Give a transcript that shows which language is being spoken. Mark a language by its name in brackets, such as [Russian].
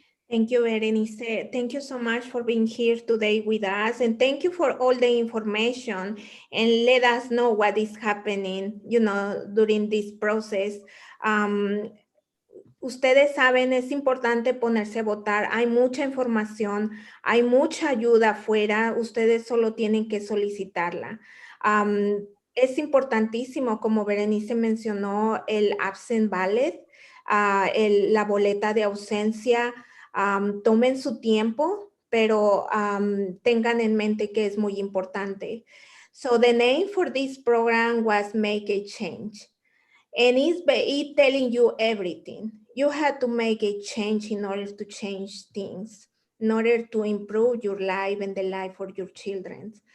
[English] Thank you, Berenice. Thank you so much for being here today with us. And thank you for all the information and let us know what is happening, during this process. [Spanish] Ustedes saben, es importante ponerse a votar. Hay mucha información, hay mucha ayuda afuera. Ustedes solo tienen que solicitarla. Es importantísimo, como Berenice mencionó, el absent ballot, la boleta de ausencia. Tomen su tiempo pero tengan en mente que es muy importante. [English] So the name for this program was Make a Change. And it's telling you everything. You had to make a change in order to change things, in order to improve your life and the life for your children.